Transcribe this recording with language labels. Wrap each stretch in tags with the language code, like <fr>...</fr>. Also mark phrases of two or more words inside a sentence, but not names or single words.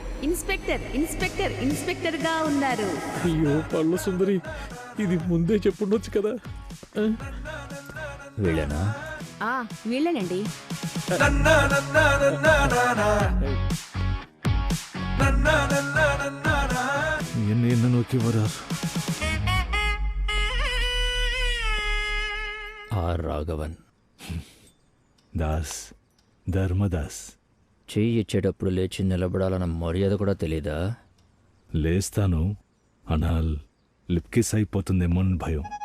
<te>ఇన్స్పెక్టర్ గా ఉన్నారు. అయ్యో పళ్ళు సుందరి, ఇది ముందే చెప్పుండొచ్చు కదా. వీళ్ళేనా? వీళ్ళేనండి.</te> <ta>என்ன நோக்கி வரார்?</ta> <te>ఆర్ రాఘవన్. దాస్, ధర్మదాస్. చెయ్యి ఇచ్చేటప్పుడు లేచి నిలబడాలన్న మర్యాద కూడా తెలీదా? లేస్తాను, అనాల్ లిప్కిస్ అయిపోతుందేమో అని భయం.</te>